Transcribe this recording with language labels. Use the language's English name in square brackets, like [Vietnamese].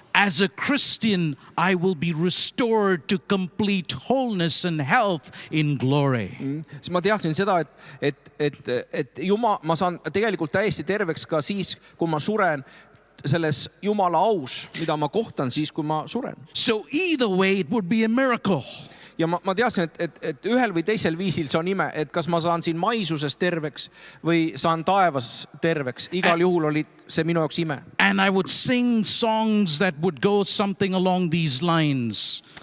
[English] as a Christian, I will be restored to complete wholeness and health in glory. [Estonian] siis ma teadsin seda, et ma saan tegelikult täiesti terveks ka siis, kui ma suren selles Jumala aus, mida ma kohtan siis, kui ma suren. [English] So either way, it would be a miracle. [Estonian] Ja ma teadsin, et ühel või teisel viisil see on ime, et kas ma saan siin maisuses terveks või saan taevas terveks. Igal juhul oli see minu jaoks ime. [English] And I would sing songs that would go something along these lines.